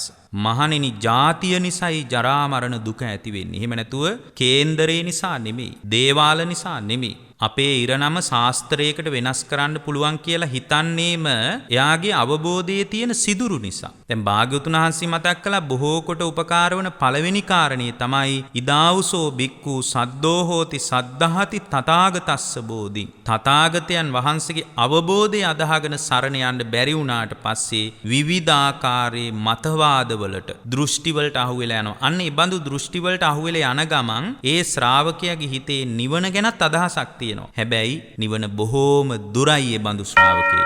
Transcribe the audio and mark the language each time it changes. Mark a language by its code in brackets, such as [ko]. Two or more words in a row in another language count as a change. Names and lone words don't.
[si] මහණෙනි ජාතිය නිසායි ජරා මරණ දුක ඇති වෙන්නේ. එහෙම නැතුව කේන්දරේ නිසා නෙමෙයි. දේවාල නිසා නෙමෙයි. අපේ ඉරණම ශාස්ත්‍රයකට වෙනස් කරන්න පුළුවන් කියලා හිතන්නේම එයාගේ අවබෝධයේ තියෙන සිදුරු නිසා. දැන් භාග්‍යවතුන් වහන්සේ මතක් කළා බොහෝ කොට උපකාර වන පළවෙනි කාරණේ තමයි [pi] ඉදාවුසෝ භික්ඛු සද්දෝ හෝති සද්ධාති තථාගතස්ස බෝධි. [si] තථාගතයන් වහන්සේගේ අවබෝධය අදහගෙන සරණ යන්න බැරි වුණාට පස්සේ විවිධාකාරයේ මතවාදවලට දෘෂ්ටිවලට අහු වෙලා යනවා. අන්න ඒ බඳු දෘෂ්ටිවලට අහු වෙලා යන ගමන් ඒ ශ්‍රාවකයාගේ හිතේ නිවන ගැනත් අදහසක් තියෙනවා. හැබැයි නිවන බොහෝම දුරයි ඒ බඳු ශ්‍රාවකයෙකුට.